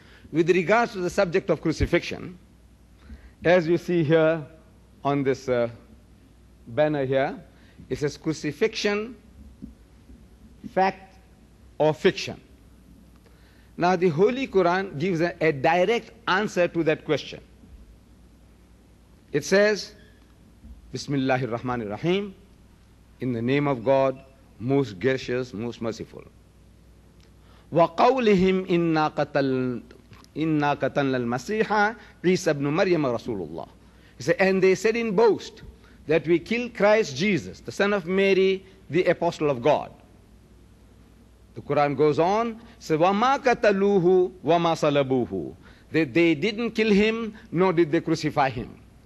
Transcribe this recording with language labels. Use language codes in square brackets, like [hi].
[en] With regards to the subject of crucifixion, as you see here on this banner here, it says crucifixion, fact or fiction. Now the Holy Quran gives a direct answer to that question. It says, Bismillahir Rahmanir Rahim, in the name of God, most gracious, most merciful. [ar] وَقَوْلِهِمْ إِنَّا قَتَلْنَا الْمَسِيحَ عِيسَى ibn Maryam Rasulullah. [en] And they said in boast that we killed Christ Jesus, the son of Mary, the apostle of God. The Quran goes on, says, [ar] وَمَا قَتَلُوهُ وَمَا صَلَبُوهُ. [en] They didn't kill him, nor did they crucify him.